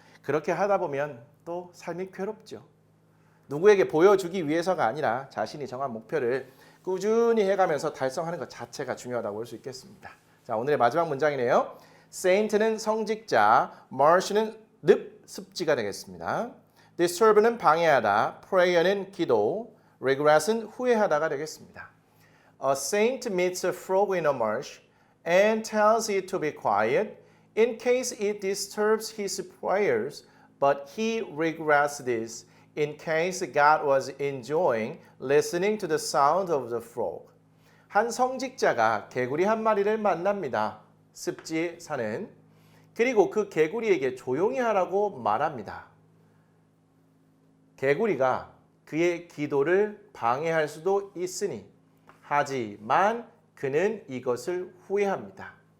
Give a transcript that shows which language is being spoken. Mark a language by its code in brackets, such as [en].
[ko] 그렇게 하다 보면 또 삶이 괴롭죠. 누구에게 보여주기 위해서가 아니라 자신이 정한 목표를 꾸준히 해가면서 달성하는 것 자체가 중요하다고 볼 수 있겠습니다. 자, 오늘의 마지막 문장이네요. Saint는 성직자, Marsh는 습지가 되겠습니다. Disturb는 방해하다, Prayer는 기도, Regress는 후회하다가 되겠습니다. [en] A saint meets a frog in a marsh and tells it to be quiet in case it disturbs his prayers, but he regrets this in case God was enjoying listening to the sound of the frog. [ko] 한 성직자가 개구리 한 마리를 만납니다. 습지에 사는. 그리고 그 개구리에게 조용히 하라고 말합니다. 개구리가 그의 기도를 방해할 수도 있으니, 하지만 그는 이것을 후회합니다.